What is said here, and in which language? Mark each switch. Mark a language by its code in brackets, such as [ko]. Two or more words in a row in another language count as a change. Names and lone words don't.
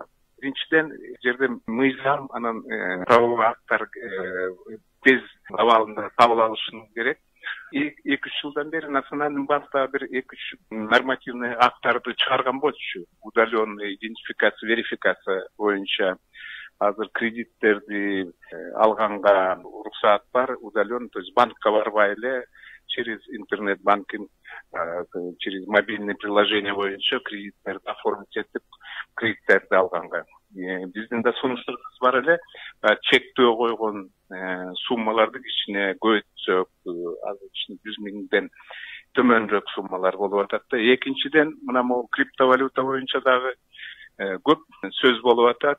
[ky] Биринчиден жерде мыйзам, анан правовой акттар тез абалында кабыл алышын керек. 2-3 жылдан бери Национальный банкта бир 2-3 нормативный акттарды чыгарган болчу. [ru] Удаленный идентификация, верификация [ky] боюнча азыр кредиттерди алганга уруксаат бар, [ru] удален, то есть [ky] банкка барбай эле [ru] через интернет-банкинг, через мобильное приложение [ky] боюнча кредиттерди оформить этип, кредиттерди алганга. Биздин да сунуштарыбыз бар эле, чектөө койгон суммаларды кичине көбөйтсөк, азыр 100 миңден төмөнрөөк суммалар болуп атат да. Экинчиден, мына могу криптовалюта боюнча дагы көп сөз болуп атат.